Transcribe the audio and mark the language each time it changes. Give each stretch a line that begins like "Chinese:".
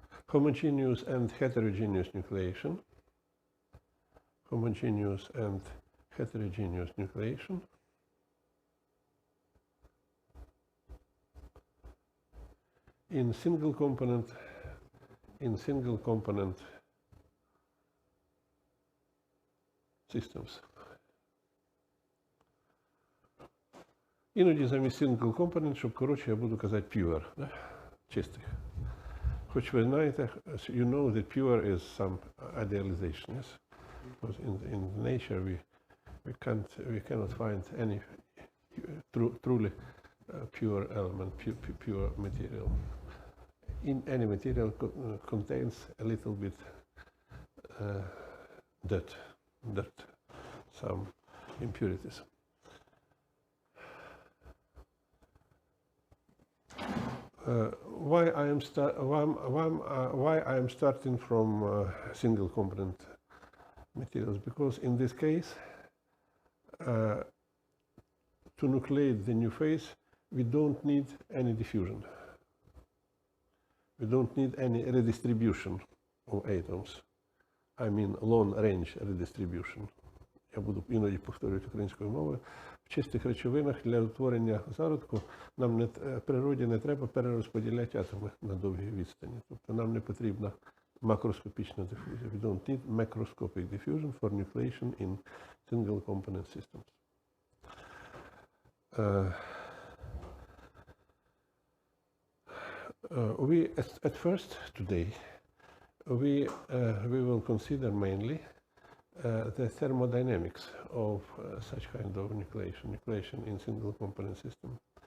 English: Homogeneous and heterogeneous nucleation. Homogeneous and heterogeneous nucleation. In single component systems.
Ukrainian: Іноді замість single component, щоб коротше, я буду казати pure, да? Чистих. Хоч ви знаєте,
English: you know that pure is some idealization, yes? Because in nature we cannot find any truly pure element, pure material. In any material contains a little bit dirt, some impurities. Why I am starting from single component materials? Because in this case, to nucleate the new phase, we don't need any diffusion. We don't need any redistribution of atoms. I mean long-range redistribution.
Ukrainian: Я буду іноді повторювати українською мовою. В чистих речовинах для утворення зародку нам природі не треба перерозподіляти атоми на довгій відстані. Тобто нам не потрібна макроскопічна дифузія.
English: We don't need macroscopic diffusion for nucleation in single component systems. At first, today, we will consider mainly the thermodynamics of such kind of nucleation in single component system.